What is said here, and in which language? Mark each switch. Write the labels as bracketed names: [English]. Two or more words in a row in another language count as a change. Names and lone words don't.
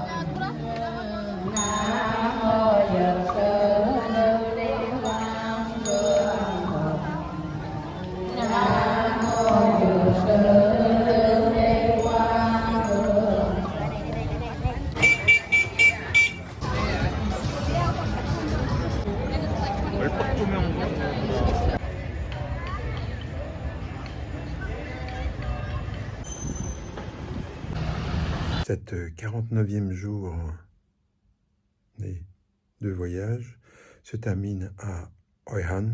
[Vietnamese] Nam mô Dược Sư Lưu Ly Quang Vương Nam mô Dược Sư Lưu Ly Quang Vương. [French] Cette 49e jour de voyage se termine à Hoi An.